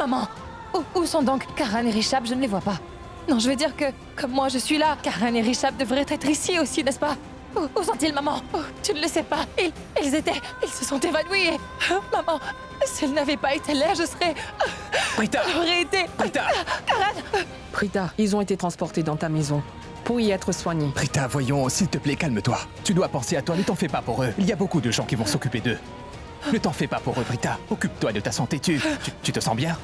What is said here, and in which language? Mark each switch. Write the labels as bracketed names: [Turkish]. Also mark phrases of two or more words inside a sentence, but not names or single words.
[French] Maman, où sont donc Karan et Rishab? Je ne les vois pas. Non, je veux dire que, comme moi je suis là, Karan et Rishab devraient être ici aussi, n'est-ce pas? Où sont-ils, maman? Tu ne le sais pas. Ils se sont évanouis et... maman, s'ils n'avaient pas été là, je serais... Prita! J'aurais été... Prita! Karan! Prita, ils ont été transportés dans ta maison pour y être soignés. Prita, voyons, s'il te plaît, calme-toi. Tu dois penser à toi, ne t'en fais pas pour eux. Il y a beaucoup de gens qui vont s'occuper d'eux. Ne t'en fais pas pour eux, Prita. Occupe-toi de ta santé. Tu te sens bien?